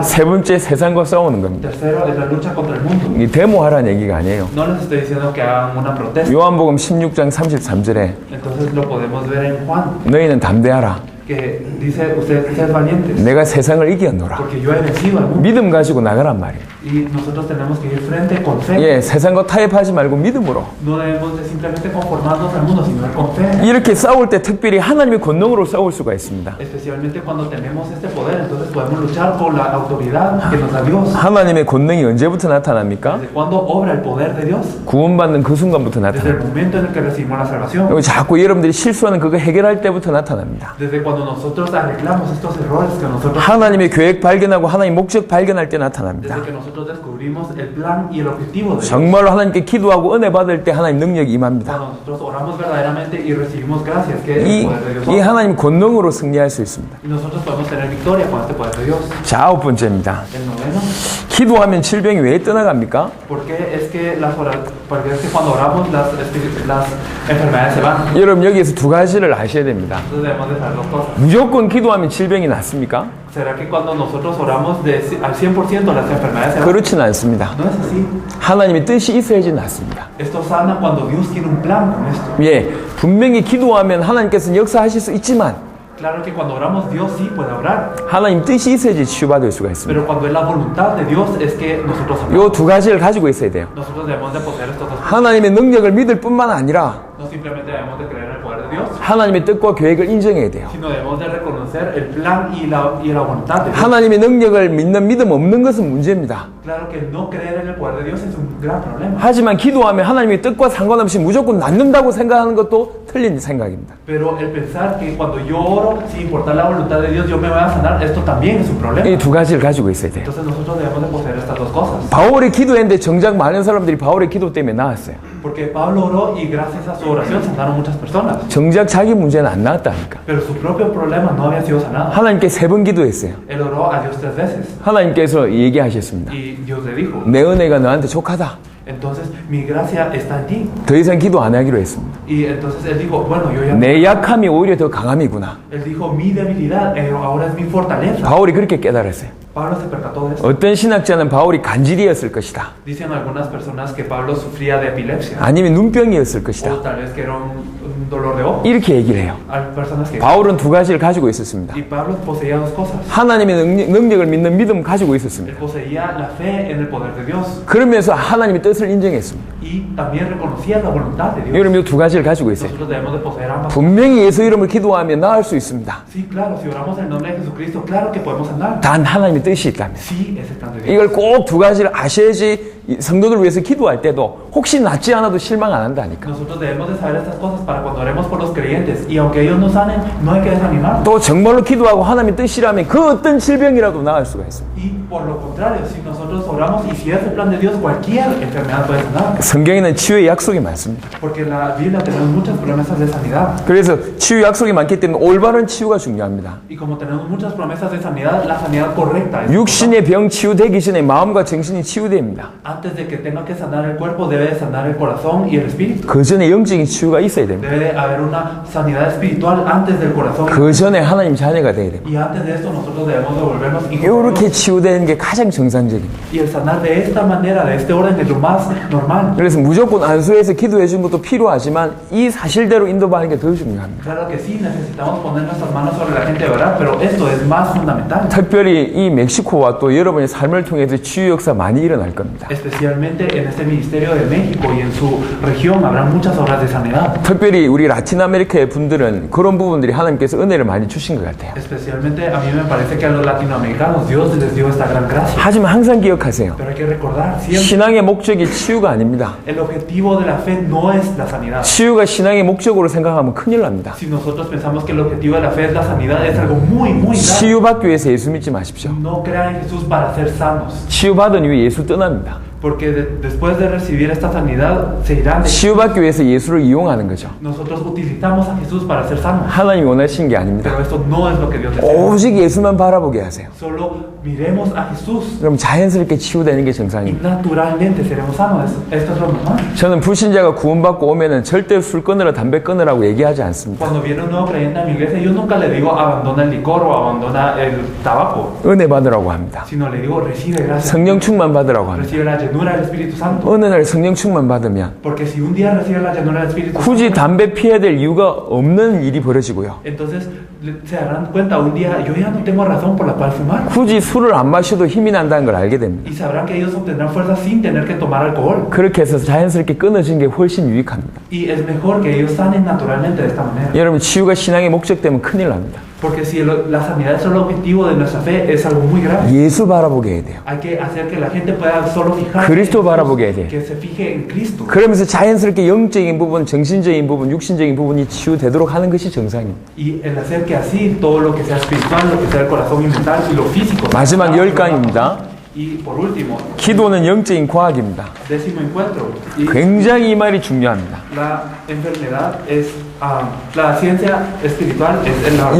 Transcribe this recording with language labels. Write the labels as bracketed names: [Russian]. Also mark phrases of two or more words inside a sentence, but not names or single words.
[Korean] 세 번째 세상과 싸우는 겁니다. [Spanish] Tercero es la lucha contra el mundo. [Korean] 이 데모하라는 얘기가 아니에요. [Spanish] No les estoy diciendo que hagan una protesta. [Korean] 요한복음 16장 33절에 [Spanish] Entonces lo podemos ver en Juan, [Korean] 너희는 담대하라. [Spanish] que dice, ustedes sean valientes, [Korean] 내가 세상을 이겼노라. [Spanish] porque yo he vencido al mundo. [Korean] 믿음 가지고 나가란 말이에요. [Spanish] Y nosotros tenemos que ir frente con fe. [Korean] 예, 세상과 타협하지 말고 믿음으로. [Spanish] No debemos de simplemente conformarnos al mundo, sino con fe. [Korean] 이렇게 싸울 때 특별히 하나님의 권능으로 싸울 수가 있습니다. [Spanish] Especialmente cuando tenemos este poder, entonces podemos luchar con la autoridad que nos da Dios. [Korean] 하나님의 권능이 언제부터 나타납니까? [Spanish] ¿Desde cuándo obra el poder de Dios? [Korean] 구원받는 그 순간부터 [Spanish] Desde el [Korean] 나타납니다. [Spanish] momento en el que recibimos la salvación. [Korean] 그리고 자꾸 여러분들이 실수하는 그거 해결할 때부터 나타납니다. [Spanish] Desde cuando nosotros arreglamos estos errores que nosotros [Korean] 하나님의 계획 발견하고 하나님의 목적 발견할 때 나타납니다. [Spanish] desde que nosotros nosotros descubrimos el plan y el objetivo de Dios. [Korean] 정말로 하나님께 기도하고 은혜 받을 때 하나님 능력이 임합니다. [Spanish] Cuando nosotros oramos verdaderamente y recibimos gracias, que es el poder de Dios. [Korean] 이 하나님 권능으로 승리할 수 있습니다. [Spanish] Y nosotros podemos tener victoria con este poder de Dios. [Korean] 자, 아홉 번째입니다. [Spanish] El noveno, [Korean] 기도하면 질병이 왜 떠나갑니까? [Spanish] porque es que cuando oramos las enfermedades se van. [Korean] 여러분 여기에서 두 가지를 아셔야 됩니다. [Spanish] Entonces debemos de saber dos cosas. [Korean] 무조건 기도하면 질병이 낫습니까? [Spanish] ¿Será que cuando nosotros oramos al 100% las enfermedades se van? [Korean] 그렇지는 않습니다. [Spanish] No es así. [Korean] 하나님의 뜻이 있어야지 낫습니다. [Spanish] Esto sana cuando Dios tiene un plan con esto. [Korean] 예, 분명히 기도하면 하나님께서는 역사하실 수 있지만 [Spanish] Claro que cuando oramos Dios sí puede obrar, [Korean] 하나님 뜻이 있어야지 치유받을 수가 있습니다. [Spanish] pero cuando es la voluntad de Dios es que nosotros [Korean] 요 [Spanish] oramos. [Korean] 두 가지를 가지고 있어야 돼요. [Spanish] Nosotros debemos de poseer estos dos. [Korean] 하나님의 능력을 믿을 뿐만 아니라 [Spanish] No simplemente debemos de creer en el poder de Dios, [Korean] 하나님의 뜻과 계획을 인정해야 돼요. [Spanish] sino debemos de reconocer el plan y la voluntad de Dios. [Korean] 하나님의 능력을 믿는 믿음 없는 것은 문제입니다. [Spanish] Claro que no creer en el poder de Dios es un gran problema. [Korean] 하지만 기도하면 하나님의 뜻과 상관없이 무조건 낫는다고 생각하는 것도 틀린 생각입니다. [Spanish] Pero el pensar que cuando yo oro, sin importar la voluntad de Dios, yo me voy a sanar, esto también es un problema. [Korean] 이 두 가지를 가지고 있어야 돼요. [Spanish] Entonces nosotros debemos de poseer estas dos cosas. [Korean] 바울이 기도했는데 정작 많은 사람들이 바울의 기도 때문에 나았어요. [Spanish] Porque Pablo oró y gracias a su oración sanaron muchas personas. [Korean] 정작 자기 문제는 안 나았다니까. [Spanish] Pero su propio problema no había sido sanado. [Korean] 하나님께 세 번 기도했어요. [Spanish] Él oró a Dios 3 veces. [Korean] 하나님께서 얘기하셨습니다. [Spanish] Y Dios le dijo, [Korean] 내 은혜가 너한테 족하다. [Spanish] entonces mi gracia está en ti. [Korean] 더 이상 기도 안 하기로 했습니다. [Spanish] Y entonces él dijo, bueno, yo ya... [Korean] 내 약함이 오히려 더 강함이구나. [Spanish] Él dijo, mi debilidad ahora es mi fortaleza. [Korean] 바울이 그렇게 깨달았어요. [Spanish] Pablo se percató de eso. [Korean] 어떤 신학자는 바울이 간질이었을 것이다. [Spanish] Dicen algunas personas que Pablo sufría de epilepsia. [Korean] 아니면 눈병이었을 것이다. [Spanish] O tal vez que era un dolor de ojo. [Korean] 이렇게 얘기를 해요. [Spanish] Hay personas que... [Korean] 바울은 두 가지를 가지고 있었습니다. [Spanish] Y Pablo poseía dos cosas. [Korean] 하나님의 능력을 믿는 믿음 가지고 [Spanish] Él [Korean] 있었습니다. [Spanish] poseía la fe en el poder de Dios. [Korean] 그러면서 하나님의 뜻을 인정했습니다. [Spanish] Y también reconocía la voluntad de Dios. [Korean] 여러분 이 두 가지를 가지고 있어요. [Spanish] Nosotros debemos de poseer ambas. [Korean] 분명히 예수 이름을 기도하면 나을 수 있습니다. [Spanish] Sí, claro, si oramos en el nombre de Jesucristo, claro que podemos sanar. [Korean] 단 하나님의 뜻이 있다면. [Spanish] Sí, es el plan de Dios. [Korean] 이걸 꼭 두 가지를 아셔야지 이 성도들 위해서 기도할 때도 혹시 낫지 않아도 실망 안 한다니까. [Spanish] Nosotros debemos de saber estas cosas para cuando oremos por los creyentes. Y aunque ellos no sanen, no hay que desanimar. [Korean] 또 정말로 기도하고 하나님의 뜻이라면 그 어떤 질병이라도 나을 수가 있습니다. [Spanish] Y por lo contrario, si nosotros oramos y si es el plan de Dios, cualquier enfermedad puede sanar. [Korean] 성경에는 치유의 약속이 많습니다. [Spanish] Porque en la Biblia tenemos muchas promesas de sanidad. [Korean] 그래서 치유 약속이 많기 때문에 올바른 치유가 중요합니다. [Spanish] Y como tenemos muchas promesas de sanidad, la sanidad correcta es [Korean] 육신의 병 치유되기 전에 마음과 정신이 치유됩니다. [Spanish] antes de que tenga que sanar el cuerpo, debe de sanar el corazón y el espíritu. [Korean] 그 전에 영적인 치유가 있어야 됩니다. [Spanish] Debe de haber una sanidad espiritual antes del corazón. [Korean] 그 전에 하나님 자녀가 돼야 됩니다. [Spanish] Y antes de esto nosotros debemos de volvernos hijos de [Korean] 이렇게 [Spanish] Dios. [Korean] 치유되는 게 가장 정상적입니다. [Spanish] Y el sanar de esta manera, de este orden, es lo más normal. [Korean] 그래서 무조건 안수해서 기도해 준 것도 필요하지만 이 사실대로 인도하는 게 더 중요합니다. [Spanish] Claro que sí, necesitamos poner nuestras manos sobre la gente de verdad, pero esto es más fundamental. [Korean] 특별히 이 멕시코와 또 여러분의 삶을 통해서 치유 역사 많이 일어날 겁니다. [Spanish] Especialmente en este ministerio de México y en su región habrá muchas obras de sanidad. [Korean] 특별히 우리 라틴 아메리카의 분들은 그런 부분들이 하나님께서 은혜를 많이 주신 것 같아요. [Spanish] Especialmente a mí me parece que a los latinoamericanos Dios les dio esta gran gracia. [Korean] 하지만 항상 기억하세요. [Spanish] Pero hay que recordar siempre, [Korean] 신앙의 목적이 치유가 아닙니다. [Spanish] el objetivo de la fe no es la sanidad. [Korean] 치유가 신앙의 목적으로 생각하면 큰일 납니다. [Spanish] Si nosotros pensamos que el objetivo de la fe es la sanidad, es algo muy, muy grave. [Korean] 치유받기 위해서 예수 믿지 마십시오. [Spanish] No crean en Jesús para ser sanos, [Korean] 치유받은 이후에 예수 떠납니다. [Spanish] porque después de recibir esta sanidad se irán de... [Korean] 치유받기 위해서 예수를 이용하는 거죠. [Spanish] Nosotros utilizamos a Jesús para ser sanos, [Korean] 하나님이 원하시는 게 아닙니다. [Spanish] pero esto no es lo que Dios desea. [Korean] 오직 예수만 바라보게 하세요. [Spanish] Solo miremos a Jesús [Korean] 그럼 자연스럽게 치유되는 게 [Spanish] y [Korean] 정상입니다. [Spanish] naturalmente seremos sanos. Esto es lo normal. [Korean] 저는 불신자가 구원받고 오면은 절대 술 끊으라 담배 끊으라고 얘기하지 않습니다. [Spanish] Cuando viene un nuevo creyente a mi iglesia, yo nunca le digo abandona el licor o abandona el tabaco, [Korean] 은혜 받으라고 합니다. [Spanish] sino le digo recibe gracia, [Korean] 성령 충만 받으라고 합니다. [Spanish] recibe la llenura del Espíritu Santo. [Korean] 어느 날 성령 충만 받으면 [Spanish] Porque si un día recibe la llenura del Espíritu [Korean] 굳이 [Spanish] Santo, [Korean] 담배 피해야 될 이유가 없는 일이 벌어지고요. [Spanish] entonces se darán cuenta un día, yo ya no tengo razón por la cual fumar. [Korean] 굳이 술을 안 마셔도 힘이 난다는 걸 알게 됩니다. [Spanish] Y sabrán que ellos obtendrán fuerza sin tener que tomar alcohol. [Korean] 그렇게 해서 자연스럽게 끊어진 게 훨씬 유익합니다. [Spanish] Y es mejor que ellos sanen naturalmente de esta manera. [Korean] 여러분 치유가 신앙의 목적 되면 큰일 납니다. [Spanish] Porque si la sanidad es solo el objetivo de nuestra fe, es algo muy grave. [Korean] 예수 바라보게 해야 돼요. [Spanish] Hay que hacer que la gente pueda solo fijarse [Korean] 그리스도 [Spanish] en [Korean] 바라보게 해야 [Spanish] Jesús, [Korean] 돼요. [Spanish] que se fije en Cristo. [Korean] 그러면서 자연스럽게 영적인 부분, 정신적인 부분, 육신적인 부분이 치유되도록 하는 것이 정상입니다. [Spanish] Y el hacer que así todo lo que sea espiritual, lo que sea el corazón y mental y lo físico. [Korean] 마지막 10강입니다. [Spanish] Y por último, [Korean] 기도는 영적인 과학입니다. [Spanish] décimo encuentro. Y [Korean] 굉장히 이 말이 중요합니다. [Spanish] la enfermedad es, la ciencia espiritual es la